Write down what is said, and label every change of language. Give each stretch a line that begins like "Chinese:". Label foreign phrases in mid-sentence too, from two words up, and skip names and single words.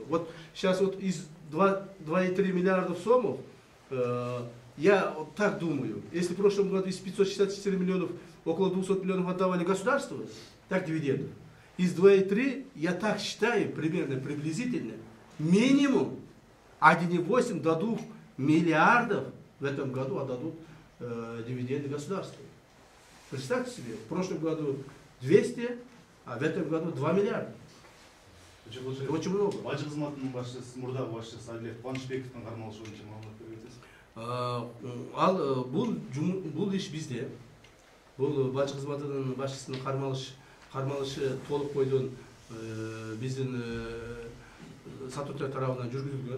Russian: Вот сейчас вот из 2,3 миллиарда сомов, я вот так думаю, если в прошлом году из 564 миллионов около 200 миллионов отдавали государству, так дивидендов, из 2,3, я так считаю, примерно, приблизительно, минимум 1,8 до 2 миллиардов в этом году отдадут дивиденды государству. Представьте себе, в прошлом году 200, а в этом году 2 миллиарда. Это очень много.
Kyrgyz: Бажы кызматынын башчысы, мурдагы башчысы Адилет Кубанычбековдун кармалышы боюнча маалымат бересиз. Ал бул иш бизде. Бул бажы кызматынын башчысынын кармалышы толук бойдон биздин статуттар тарабынан жүргүзүлгөн.